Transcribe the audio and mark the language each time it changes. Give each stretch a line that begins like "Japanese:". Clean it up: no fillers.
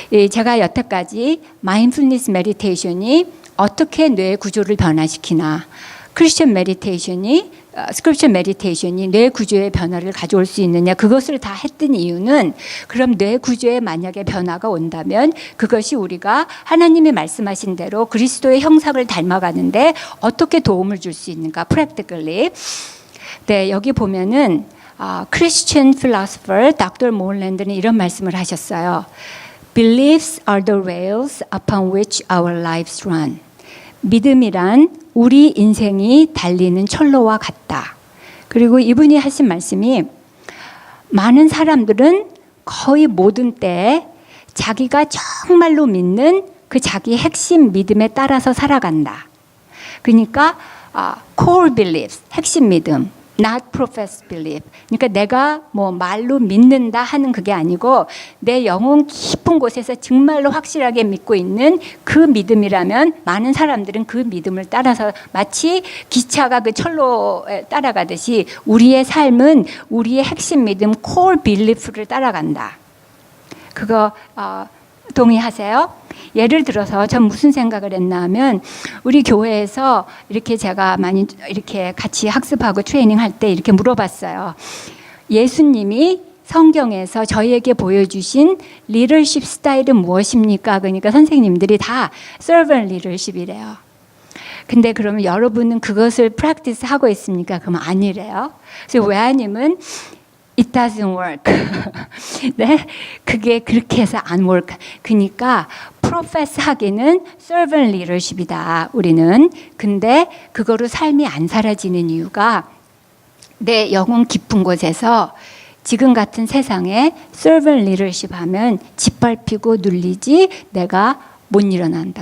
Korean: 제가 여태까지 마인드풀니스 메디테이션이 어떻게 뇌 구조를 변화시키나, 크리스천 메디테이션이 스크립처 메디테이션이 뇌 구조의 변화를 가져올 수 있느냐, 그것을 다 했던 이유는 그럼 뇌 구조에 만약에 변화가 온다면 그것이 우리가 하나님이 말씀하신 대로 그리스도의 형상을 닮아가는데 어떻게 도움을 줄 수 있는가, practically. 네, 여기 보면은
English: Christian philosopher Dr.
Korean: Moreland는 이런 말씀을 하셨어요.
English: Beliefs are the rails upon which our lives run.
Korean: 믿음이란 우리 인생이 달리는 철로와 같다. 그리고 이분이 하신 말씀이 많은 사람들은 거의 모든 때에 자기가 정말로 믿는 그 자기 핵심 믿음에 따라서 살아간다. 그러니까
English: core beliefs,
Korean: 핵심 믿음,
English: not professed belief.
Korean: 그러니까 내가 뭐 말로 믿는다 하는 그게 아니고 내 영혼 깊은 곳에서 정말로 확실하게 믿고 있는 그 믿음이라면 많은 사람들은 그 믿음을 따라서 마치 기차가 그 철로에 따라가듯이 우리의 삶은 우리의 핵심 믿음 core belief를 따라간다. 그거 동의하세요? 예를 들어서 전 무슨 생각을 했나 하면 우리 교회에서 이렇게 제가 많이 이렇게 같이 학습하고 트레이닝 할 때 이렇게 물어봤어요. 예수님이 성경에서 저희에게 보여주신 리더십 스타일은 무엇입니까? 그러니까 선생님들이 다 servant leadership이래요. 근데 그러면 여러분은 그것을 practice 하고 있습니까? 그러면 아니래요. 그래서 외아님은
English: It doesn't work.
Korean: 네, 그게 그렇게 해서 안 work. 그러니까 profess 하기는 servant leadership이다. 우리는. 근데 그거로 삶이 안 사라지는 이유가 내 영혼 깊은 곳에서 지금 같은 세상에 servant leadership 하면 짓밟히고 눌리지 내가 못 일어난다.